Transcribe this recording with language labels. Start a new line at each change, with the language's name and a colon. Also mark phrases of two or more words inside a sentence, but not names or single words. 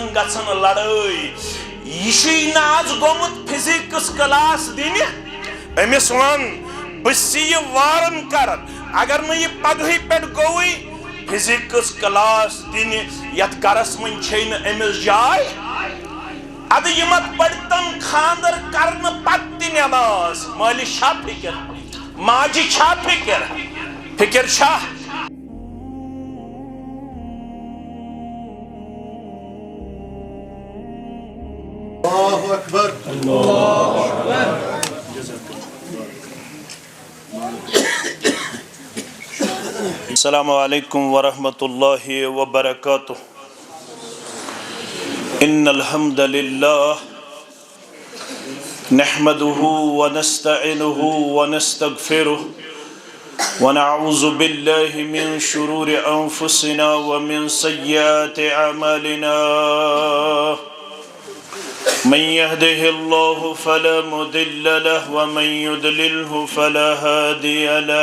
Kashmiri: گژھان لڑٲے یہ چھُے نہٕ آز گوٚمُت
English: physics class
Kashmiri: دِنہِ أمِس وَن بہٕ چھُسے یہِ وارن کران اگر نہٕ یہِ پگہٕے پٮ۪ٹھ گوٚوٕے
English: physics class
Kashmiri: دِنہِ یتھ گرس منٛز چھے نہٕ أمِس جاے ادٕ یہِ مت پٔرتن خاندر کرنہٕ پتہٕ تہِ نٮ۪ماز مٲلِس چھا فکر ماجہِ چھا فکر فکر چھا
Arabic: اللہ اکبر اللہ اکبر السلام علیکم ورحمۃ اللہ وبرکاتہ ان الحمد للہ نحمده ونستعینه ونستغفره ونعوذ بالله من شرور انفسنا ومن سیئات اعمالنا من يهده الله فلا مضل له ومن يضلله فلا هادي له